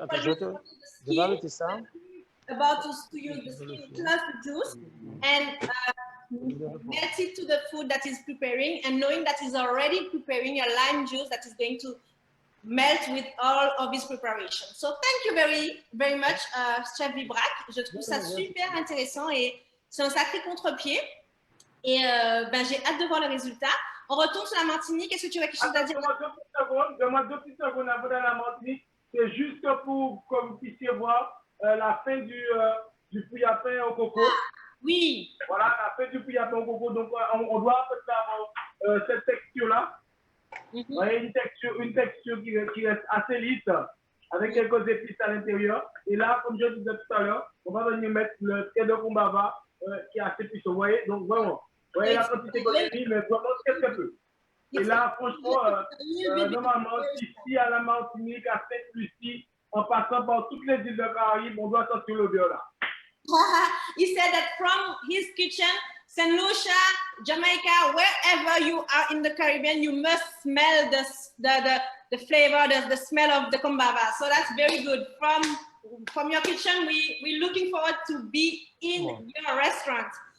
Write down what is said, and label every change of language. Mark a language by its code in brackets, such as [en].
[fr] Attends, je vais arrêter ça. [en] About to use the skin plus the juice and melt it to the food that is preparing, and knowing that he's already preparing a lime juice that is going to melt with all of his preparation. So thank you very, very much, Chef Vibrac. [fr] Je trouve ça super intéressant et c'est un sacré contre-pied. Et j'ai hâte de voir le résultat. On retourne sur la Martinique. Est-ce que tu as quelque chose à dire? Donne-moi 2 petites secondes avant d'aller à la Martinique. C'est juste pour que vous puissiez voir la fin du puy à pain au coco. Oui. Voilà, la fin du puy à pain au coco. Donc, on doit faire cette texture-là. Vous voyez, une texture qui reste assez lisse, avec quelques épices à l'intérieur. Et là, comme je disais tout à l'heure, on va venir mettre le thé de Combava qui est assez puissant. Vous voyez, donc vraiment, vous voyez la quantité qu'on a mis, mais vraiment très peu. Et là, franchement, normalement, ici à la Martinique, à Sainte-Lucie, en passant par toutes les îles de Caraïbes, on doit sentir l'odeur là. [en] He said that from his kitchen, St. Lucia, Jamaica, wherever you are in the Caribbean, you must smell the flavor, the smell of the Combava. So that's very good. From your kitchen, we're looking forward to be in your restaurant.